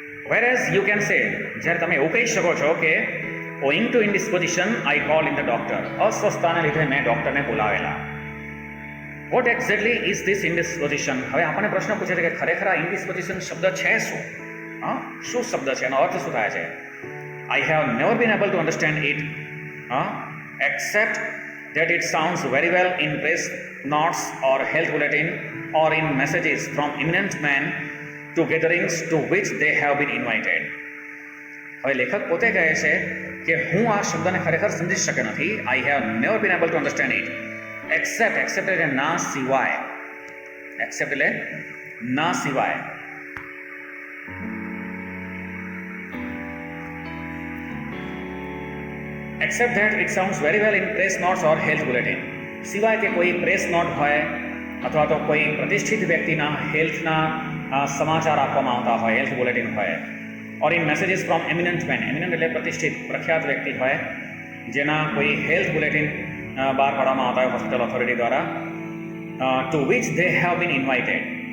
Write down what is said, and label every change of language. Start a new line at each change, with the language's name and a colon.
English: Whereas you can say,
Gujarati: જ્યારે તમે એવું કહી શકો છો કે
English: owing to indisposition I call in the doctor,
Gujarati: અસ્વસ્થતાને લીધે મેં ડૉક્ટરને બોલાવેલા.
English: What exactly is this indisposition?
Gujarati: હવે આપણને પ્રશ્ન પૂછે છે કે ખરેખર આ ઇન્ડિસ્પોઝિશન શબ્દ છે શું? શું શબ્દ છે, એનો અર્થ શું થાય છે?
English: I have never been able to understand it, except that it sounds very well in press notes or health bulletin or in messages from eminent men to gatherings to which they have been invited.
Gujarati: હવે લેખક પોતે કહે છે કે હું આ શબ્દને ખરેખર સમજી શક્યો નથી.
English: I have never been able to understand it, except
Gujarati: એટલે ના સિવાય,
English: except એટલે ના સિવાય. Except that it sounds very well in press notes or health bulletin.
Gujarati: સિવાય કે કોઈ પ્રેસ નોટ હોય અથવા તો કોઈ પ્રતિષ્ઠિત વ્યક્તિના હેલ્થના સમાચાર આપવામાં આવતા હોય, હેલ્થ બુલેટિન હોય,
English: Or in messages from eminent men.
Gujarati: એમિનન્ટ એટલે પ્રતિષ્ઠિત, પ્રખ્યાત વ્યક્તિ હોય જેના કોઈ હેલ્થ બુલેટિન બહાર પાડવામાં આવતા હોય હોસ્પિટલ ઓથોરિટી દ્વારા,
English: To which they have been invited.